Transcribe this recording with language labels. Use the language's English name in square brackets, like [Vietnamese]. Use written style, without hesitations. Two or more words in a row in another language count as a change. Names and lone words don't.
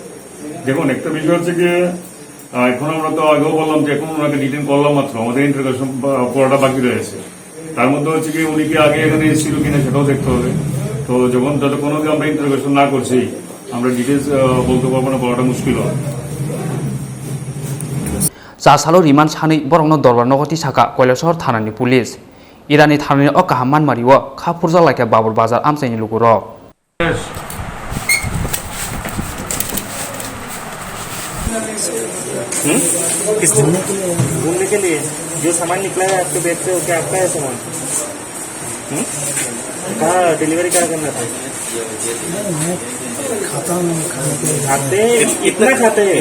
[Bangla] দেখুন একটা বিষয় হচ্ছে যে এখন আমরা তো আগেও বললাম যে এখন ওনাকে ডিটেইন করলাম মাত্র আমাদের ইন্টারোগেশন পড়াটা বাকি রয়েছে তার মধ্যে হচ্ছে কি উনি কি আগে এখানে এসেছিল কিনা সেটাও দেখতে হবে তো যতক্ষণ আমরা ইন্টারোগেশন না করছি আমরা ডিটেলস বলতে পারবো না বলাটা মুশকিল হয় [Kok Borok] Jasalo Riman Sani Borno Dorwa Nogoti Saka Koilashor Thanani Police Irani Thanani Okahaman Mariwa Khapurza [English] like a [Kok Borok] Babur Bazar Amsani Luguro [Hindi] किस घूमने के लिए जो सामान निकला है आपके बैग से क्या आपका है सामान कहाँ डिलीवरी क्या करना था खाते इतना खाते हैं